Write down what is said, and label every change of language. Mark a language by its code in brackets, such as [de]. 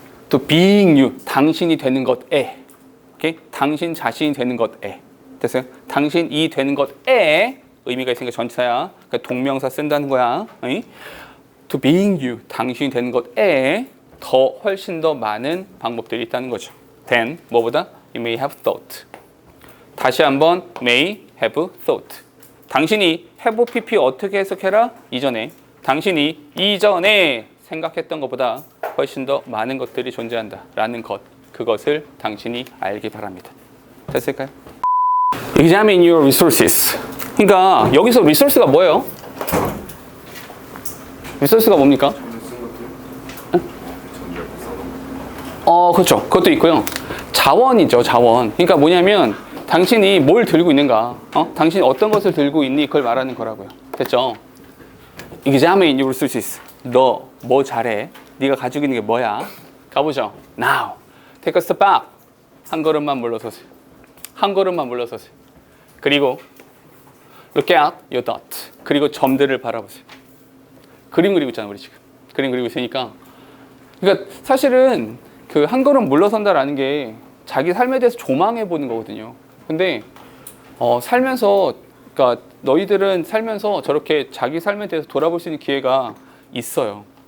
[en] to being you, [ko] 당신이 되는 것에. 오케이? 당신 자신이 되는 것에. 됐어요? 당신이 되는 것에 의미가 있으니까 전치사야. 그러니까 동명사 쓴다는 거야. [en] to being you, [ko] 당신이 되는 것에 더 훨씬 더 많은 방법들이 있다는 거죠. [en] then, [ko] 뭐보다? [en] you may have thought. [ko] 다시 한번 [en] may have thought. [ko] 당신이 have pp 어떻게 해석해라? 이전에. 당신이 이전에 생각했던 것보다 훨씬 더 많은 것들이 존재한다 라는 것, 그것을 당신이 알기 바랍니다. 됐을까요? [en] Examine your resources. [ko] 그러니까 여기서 resource가 뭐예요? resource가 뭡니까? 그렇죠. 그것도 있고요. 자원이죠, 자원. 그러니까 뭐냐면 당신이 뭘 들고 있는가, 당신이 어떤 것을 들고 있니, 그걸 말하는 거라고요. 됐죠? [en] Examine your resources. [ko] 너 뭐 잘해? 네가 가지고 있는 게 뭐야? 가보죠. [en] Now, take a step back. [ko] 한 걸음만 물러서세요. 한 걸음만 물러서세요. 그리고 [en] look at your dot. [ko] 그리고 점들을 바라보세요. 그림 그리고 있잖아, 우리 지금. 그림 그리고 있으니까. 그러니까 사실은 그 한 걸음 물러선다라는 게 자기 삶에 대해서 조망해 보는 거거든요. 근데 살면서, 그러니까 너희들은 살면서 저렇게 자기 삶에 대해서 돌아볼 수 있는 기회가 있어요.